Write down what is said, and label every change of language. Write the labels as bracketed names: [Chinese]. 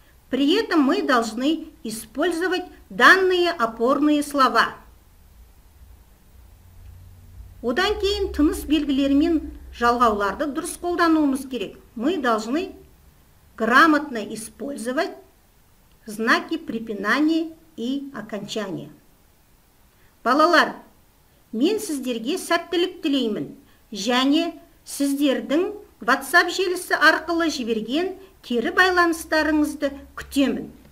[Russian] При этом мы должны использовать данные опорные слова. [Kazakh] Одан кейін тыныс белгілері мен жалғауларды дұрыс қолдануымыз керек. [Russian] Мы должны грамотно использовать знаки препинания и окончания. [Kazakh] Балалар, мен сіздерге сәттілік тілеймін және сіздердің WhatsApp желісі арқылы жіберген кері байланыстарыңызды күтемін.